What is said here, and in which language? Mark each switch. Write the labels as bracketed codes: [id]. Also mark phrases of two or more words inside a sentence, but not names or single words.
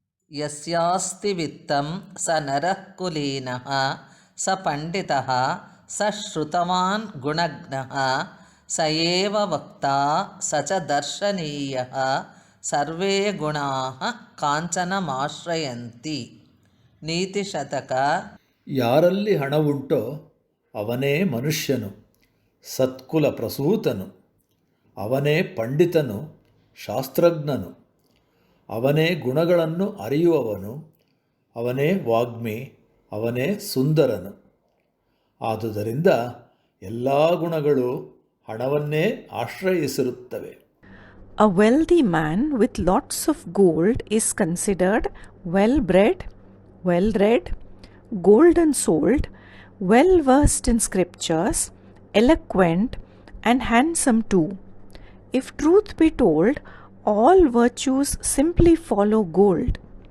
[sa] ಯಸ್ಯಾಸ್ತಿ ವಿತ್ತಂ ಸ ನರಃ ಕುಲೀನಃ ಸ ಪಂಡಿತಃ ಸ ಶ್ರುತವಾನ್ ಗುಣಜ್ಞಃ ಸ ಏವ ವಕ್ತಾ ಸ ಚ ದರ್ಶನೀಯಃ ಸರ್ವೇ ಗುಣಾಃ ಕಾಂಚನಮಾಶ್ರಯಂತಿ. [kn] ನೀತಿಶತಕ. ಯಾರಲ್ಲಿ ಹಣವುಂಟೋ ಅವನೇ ಮನುಷ್ಯನು, ಸತ್ಕುಲ ಪ್ರಸೂತನು. ಅವನೇ ಪಂಡಿತನು, ಶಾಸ್ತ್ರಜ್ಞನು. ಅವನೇ ಗುಣಗಳನ್ನು ಅರಿಯುವವನು. ಅವನೇ ವಾಗ್ಮಿ, ಅವನೇ ಸುಂದರನು. ಆದುದರಿಂದ ಎಲ್ಲ ಗುಣಗಳು ಹಣವನ್ನೇ ಆಶ್ರಯಿಸಿರುತ್ತವೆ. [en] A wealthy man with lots of gold is considered well-bred, well-read, golden-souled, well-versed in scriptures, eloquent, and handsome too. If truth be told, all virtues simply follow gold.